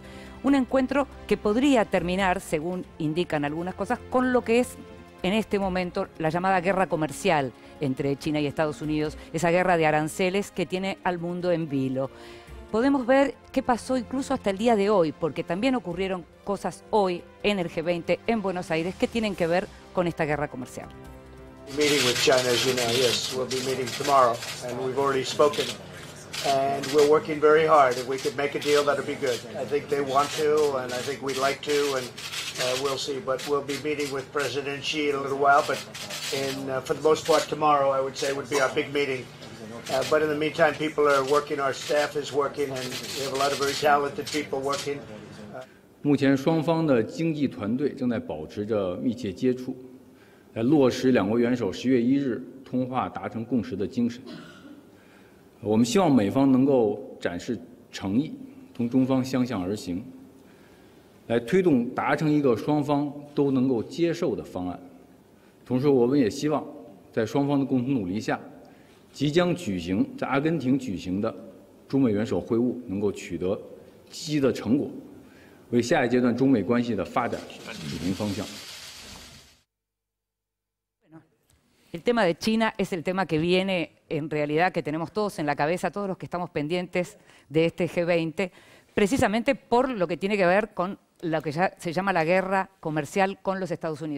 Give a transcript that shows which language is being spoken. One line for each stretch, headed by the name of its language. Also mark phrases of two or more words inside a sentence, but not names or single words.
Spanish: Un encuentro que podría terminar, según indican algunas cosas, con lo que es en este momento la llamada guerra comercial entre China y Estados Unidos, esa guerra de aranceles que tiene al mundo en vilo. Podemos ver qué pasó incluso hasta el día de hoy, porque también ocurrieron cosas hoy en el G20 en Buenos Aires que tienen que ver con esta guerra comercial.
English: Meeting with China, as you know, yes, we'll be meeting tomorrow, and we've already spoken, and we're working very hard. If we could make a deal, that'd be good. I think they want to, and I think we'd like to, and we'll see. But we'll be meeting with President Xi in a little while, but for the most part tomorrow, I would say, would be our big meeting. But in the meantime, people are working, our staff is working, and we have a lot of very talented people working.
Chinese: 目前双方的经济团队正在保持着密切接触，来落实两国元首10月1日通话达成共识的精神。我们希望美方能够展示诚意，同中方相向而行，来推动达成一个双方都能够接受的方案。同时，我们也希望在双方的共同努力下，即将在阿根廷举行的中美元首会晤能够取得积极的成果，为下一阶段中美关系的发展指明方向。
Spanish: El tema de China es el tema que viene, en realidad, que tenemos todos en la cabeza, todos los que estamos pendientes de este G20, precisamente por lo que tiene que ver con lo que ya se llama la guerra comercial con los Estados Unidos.